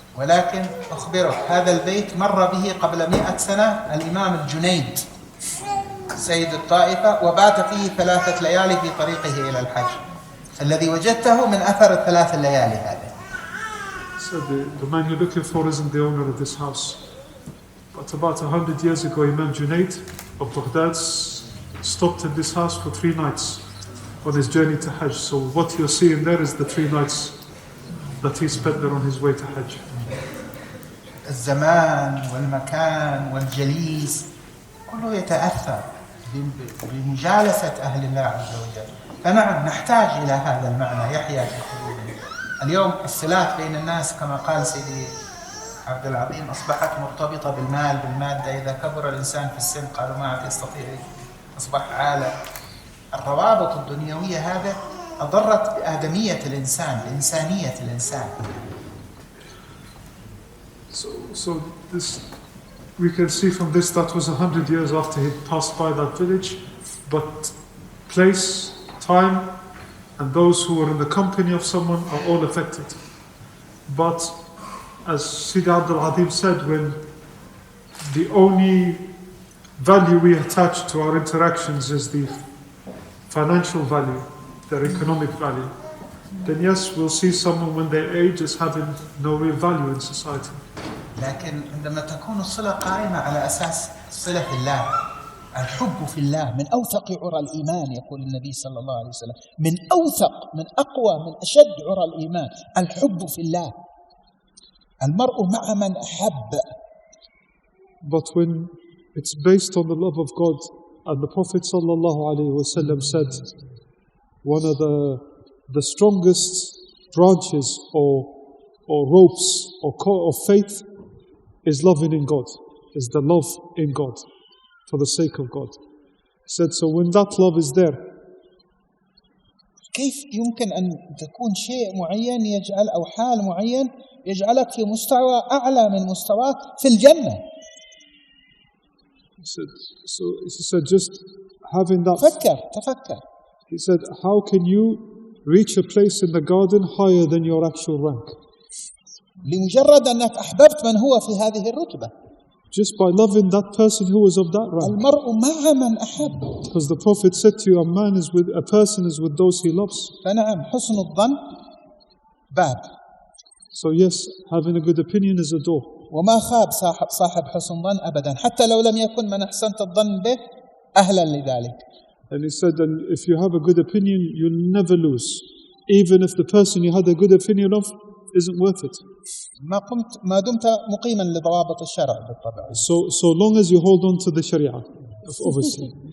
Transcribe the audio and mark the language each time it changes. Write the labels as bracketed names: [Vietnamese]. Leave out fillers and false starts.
[Arabic] ولكن أخبرك هذا البيت مر به قبل 100 سنة الإمام الجنيد سيد الطائفة وبات فيه 3 ليالي في طريقه إلى الحج. الذي وجدته من أثر ال3 الليالي هذه. [English] So the man you're looking for isn't the owner of this house. But about 100 years ago, Imam Junaid of Baghdad stopped in this house for 3 nights on his journey to Hajj. So what you're seeing there is the 3 nights that he spent there on his way to Hajj. [Arabic] الزمان والمكان والجليس كله يتأثر بمجالسة أهل الله عز وجل. فنعم نحتاج إلى هذا المعنى يحيا في قلوبنا. اليوم الصلات بين الناس كما قال سيدي عبد العظيم أصبحت مرتبطة بالمادة. إذا كبر الإنسان في السن قالوا ما عاد يستطيع أصبح عالة. الروابط الدنيوية هذا أضرت بآدمية الإنسان بإنسانية الإنسان. [English] So this, we can see from this that was 100 years after he passed by that village, but place, time, and those who were in the company of someone are all affected. But as Sidi Abdul Adeel said, when the only value we attach to our interactions is the financial value, their economic value, then yes, we'll see someone when they age as having no real value in society. [Arabic] لكن عندما تكون الصلة قائمة على أساس صلة في الله الحب في الله من أوثق عرى الإيمان يقول النبي صلى الله عليه وسلم من أوثق من أقوى من أشد عرى الإيمان الحب في الله المرء مع من أحب. [English] But when it's based on the love of God, and the Prophet sallallahu alaihi wasallam said one of the strongest branches or ropes or faith is loving in God, is the love in God, for the sake of God. He said, so when that love is there, [Arabic] كيف يمكن أن تكون شيء معين يجعل أو حال معين يجعلك في مستوى أعلى من مستواك في الجنة؟ [English] He said, just having that. [Arabic] تفكر. [English] He said, how can you reach a place in the garden higher than your actual rank? [Arabic] لمجرد أنك أحببت من هو في هذه الرتبة. [English] Just by loving that person who was of that rank. [Arabic] المرء مع من أحب. [English] Because the Prophet said to you, a person is with those he loves. [Arabic] فنعم حسن الظن باب. [English] So yes, having a good opinion is a door. [Arabic] وما خاب صاحب حسن ظن أبدا حتى لو لم يكن من أحسنت الظن به أهلا لذلك. [English] And he said, and if you have a good opinion, you'll never lose. Even if the person you had a good opinion of isn't worth it. [Arabic] ما دمت مقيما لضوابط الشرع بالطبع. [English] So long as you hold on to the Sharia, obviously.